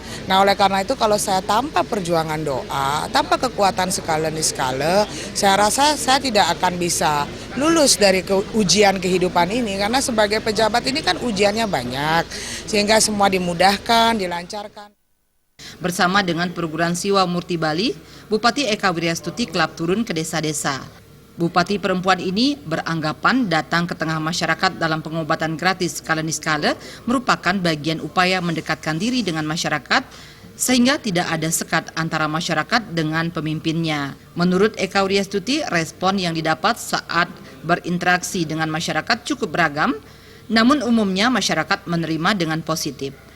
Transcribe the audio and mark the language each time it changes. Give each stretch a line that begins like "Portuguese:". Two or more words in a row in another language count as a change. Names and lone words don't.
Indonesian: Nah, oleh karena itu kalau saya tanpa perjuangan doa, tanpa kekuatan skala-niskala, saya rasa saya tidak akan bisa lulus dari ujian kehidupan ini, karena sebagai pejabat ini kan ujiannya banyak, sehingga semua dimudahkan, dilancarkan. Bersama dengan perguruan Siwa Murti Bali, Bupati Eka Wiryastuti kelap turun ke desa-desa. Bupati perempuan ini beranggapan datang ke tengah masyarakat dalam pengobatan gratis skala-niskala merupakan bagian upaya mendekatkan diri dengan masyarakat sehingga tidak ada sekat antara masyarakat dengan pemimpinnya. Menurut Eka Wiryastuti, respon yang didapat saat berinteraksi dengan masyarakat cukup beragam, namun umumnya masyarakat menerima dengan positif.